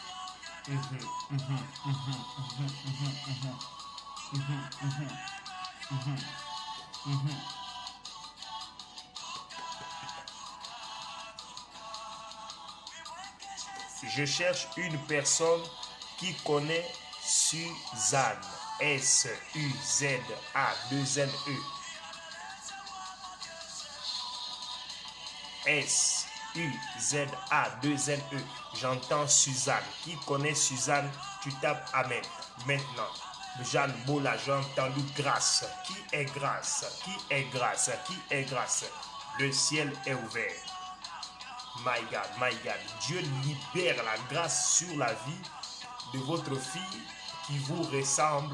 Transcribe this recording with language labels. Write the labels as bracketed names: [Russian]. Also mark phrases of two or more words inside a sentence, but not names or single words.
[French] Je cherche une personne qui connaît Suzanne. S-U-Z-A-2-N-E. S-U-Z-A-2-N-E. J'entends Suzanne. Qui connaît Suzanne? Tu tapes Amen. Maintenant, Jeanne Bola, j'ai entendu grâce. Qui est grâce? Qui est grâce? Qui est grâce? Le ciel est ouvert. [English] My God, my God. [French] Dieu libère la grâce sur la vie de votre fille qui vous ressemble.